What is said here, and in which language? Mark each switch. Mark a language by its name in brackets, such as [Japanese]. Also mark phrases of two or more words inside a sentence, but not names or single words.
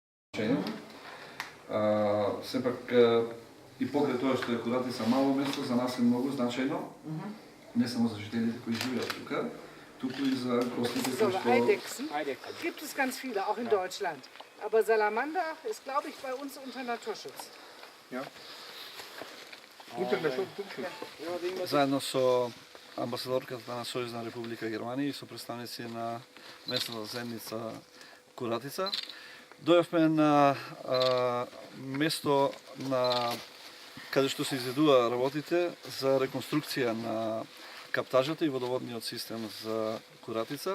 [Macedonian] Сепак и покрај тоа што е Куратица мало место, за нас е многу значајно, не само за жителите кои живеат тука, туку и за гостите кои што... [German] Eidechsen gibt es ganz viele, auch in Deutschland. Aber Salamander ist, glaube ich, bei uns unter Naturschutz. Ja. Unter Naturschutz? [Macedonian] Заедно со амбасадорката на Сојузна Република Германија и со представници на местната заедница Куратица, дојавме на место на каде што се изведува работите за реконструкција на каптажата и водоводниот систем за Куратица.